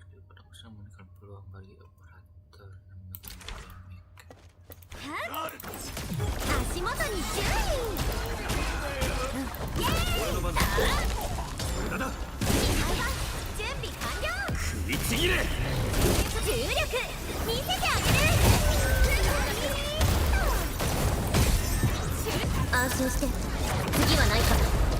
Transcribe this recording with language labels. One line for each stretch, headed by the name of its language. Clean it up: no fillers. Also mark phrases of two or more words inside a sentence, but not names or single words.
Indonesian: pada usaha memberikan peluang bagi operator yang melakukan remake.
Japanese: 足元に注意。俺の番だ。無駄だ。準備完了。食いちぎれ。重力見せてあげる。安心して、次はないから。